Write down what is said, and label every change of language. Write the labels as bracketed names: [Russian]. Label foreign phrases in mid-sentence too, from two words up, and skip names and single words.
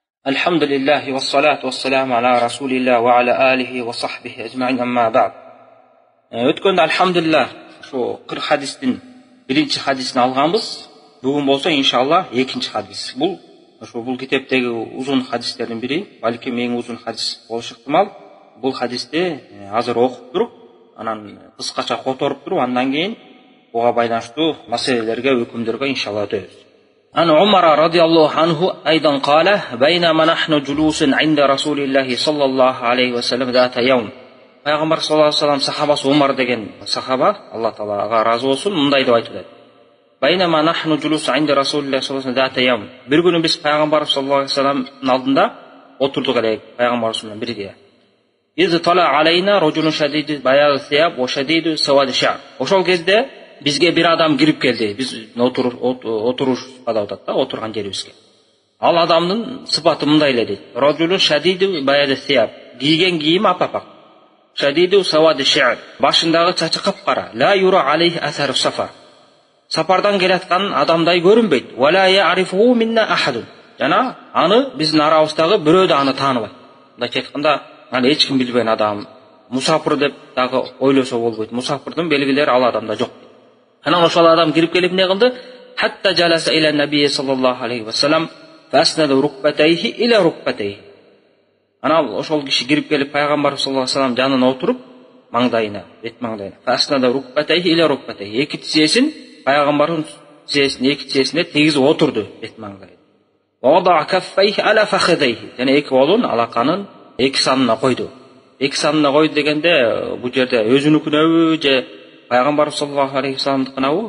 [Arabic] الحمد لله والصلاة والسلام على رسول الله وعلى آله وصحبه أجمعين أما بعد. [Kyrgyz] Өткөндө алхамдулилlah ошо 40 хадистин биринчи хадисин алганбыз. Бүгүн болсо иншалла экинчи хадис. Бул китептеги узун хадистердин бири, балким эң узун хадис болушу ыктымал. Бул хадисти азыр окуп туруп, анан кыскача которуп туруп, андан кийин буга байланыштуу маселелерге, өкүмдөргө иншалла өтөбүз. [Arabic] عن عمر رضي الله عنه أيضا قال بينما نحن جلوس عند رسول الله صلى الله عليه وسلم ذات يوم. [Kyrgyz] Пайгамбар [Arabic] صلى الله عليه وسلم [Kyrgyz] сахабасы Умар деген сахаба, Аллах Таалага разы болсун, мындай деп айтты. [Arabic] بينما نحن جلوس عند رسول الله صلى الله عليه وسلم ذات يوم. [Kyrgyz] Bir күнү биз Пайгамбар [Arabic] صلى الله عليه وسلم [Kyrgyz] алдында отурдук элек, Пайгамбар [Arabic] صلى الله عليه وسلم إذ طلع علينا رجل شديد بياض الثياب وشديد سواد الشعر. [Kyrgyz] Ошол кезде бизге bir адам кирип келди. Биз отурушпа деп атат да, отурган жерибизге. Ал адамдын сыпаты мындай эле дейт. [Arabic] رجل شديد بياض الثياب. [Kyrgyz] Кийген кийими апапак. [Arabic] شديد سواد الشعر. [Kyrgyz] Башындагы чачы капкара. [Arabic] لا يرى عليه أثر السفر. [Kyrgyz] Сапардан келаткан адамдай көрүнбөйт. [Arabic] ولا يعرفه منا أحد. [Kyrgyz] Жана аны биздин арабыздагы бирөө да аны тааныбайт. Мындай айтканда, аны эч ким билбеген адам, мусафир деп дагы ойлосо болбойт. Мусафирдин белгилери ал адамда жок. Анан ошол адам кирип келип эмне кылды? [Arabic] حتى جلس إلى النبي صلى الله عليه وسلم فأسند ركبتيه إلى ركبتيه. [Kyrgyz] Анан ошол киши кирип келип Пайгамбар [Arabic] صلى الله عليه وسلم [Kyrgyz] жанына отуруп, маңдайына, бет маңдайына. [Arabic] فأسند ركبتيه إلى ركبتيه. [Kyrgyz] Эки тизесин Пайгамбардын тизесине, эки тизесине тегиз отурду бет маңдайына. [Arabic] ووضع كفيه على فخذيه. [Kyrgyz] Жана эки колун алаканын эки санына койду. Эки санына койду дегенде бул жерде өзүнүкүнөбү же Пайгамбар [Arabic] صلى الله عليه وسلم?